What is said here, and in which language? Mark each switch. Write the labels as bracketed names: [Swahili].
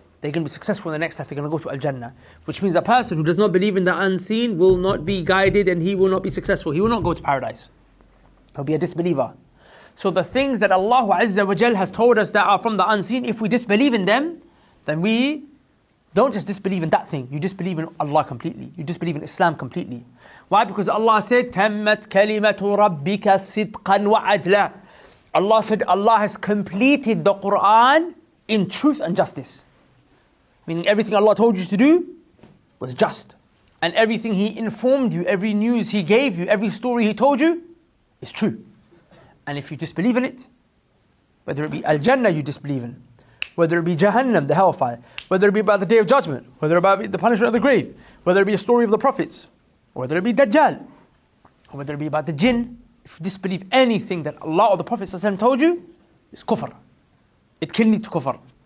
[English] They're going to be successful in the next life. They're going to go to Al-Jannah. Which means a person who does not believe in the unseen will not be guided and he will not be successful. He will not go to paradise. He'll be a disbeliever. So the things that Allah Azza wa Jal has told us that are from the unseen, if we disbelieve in them, then we don't just disbelieve in that thing. You disbelieve in Allah completely. You disbelieve in Islam completely. Why? Because Allah said, [Arabic] تَمَّتْ كَلِمَةُ رَبِّكَ صِدْقًا وَعَدْلًا. [English] Allah said, Allah has completed the Quran in truth and justice. Meaning everything Allah told you to do was just. And everything He informed you, every news He gave you, every story He told you is true. And if you disbelieve in it, whether it be Al-Jannah you disbelieve in, whether it be Jahannam, the hellfire, whether it be about the Day of Judgment, whether it be the punishment of the grave, whether it be a story of the prophets, whether it be Dajjal, or whether it be about the jinn, if you disbelieve anything that Allah or the Prophet ﷺ told you, it's kufr. It can lead to kufr.